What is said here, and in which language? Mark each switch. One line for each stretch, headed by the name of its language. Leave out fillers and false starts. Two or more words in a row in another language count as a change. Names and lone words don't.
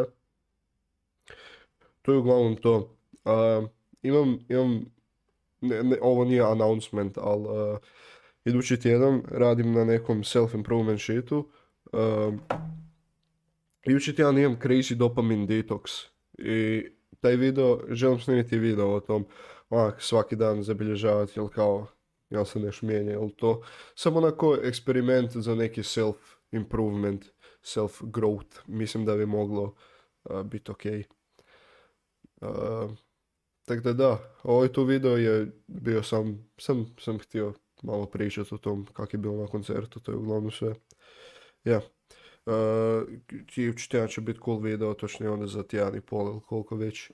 Croatian: To je uglavnom to. Imam ovo nije announcement, ali idući tjedan radim na nekom self-improvement sheetu. Idući tjedan imam
English: Crazy Dopamine Detox.
Croatian: I taj video, želim snimiti video o tom. Svaki dan zabilježavati, jel se nešto mijenja, jel to. Samo onako eksperiment za neki
English: self-improvement, self-growth.
Croatian: Mislim da bi moglo biti okej. Tako da, ovaj tu video je bio sam htio malo pričati o tom kak je bilo na koncertu, to je uglavnom sve. Ja. Idući tjedan će biti cool video, točnije onda za tjedan i pol ili koliko već.